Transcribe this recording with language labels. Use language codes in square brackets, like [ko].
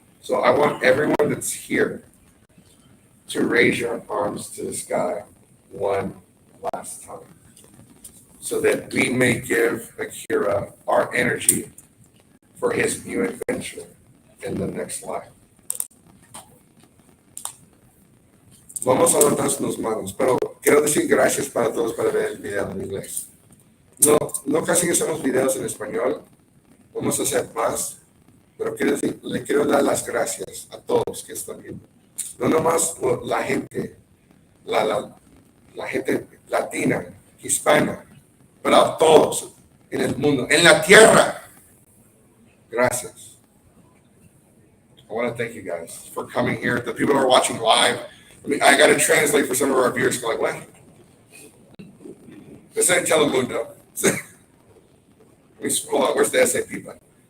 [en] So I want everyone that's here to raise your arms to the sky one last time. So that we may give Akira our energy for his new adventure in the next life. [es] Vamos a levantar sus manos, pero quiero decir gracias para todos para ver el video en inglés. No casi hacemos videos en español, vamos a hacer más, pero le quiero dar las gracias a todos que están viendo. No nomás la gente, la gente latina, hispana, pero a todos en el mundo, en la tierra. Gracias. [en] I want to thank you guys for coming here. The people who are watching live. I got to translate for some of our viewers. Like, what? This ain't Telemundo. Hold on, where's the SAP button?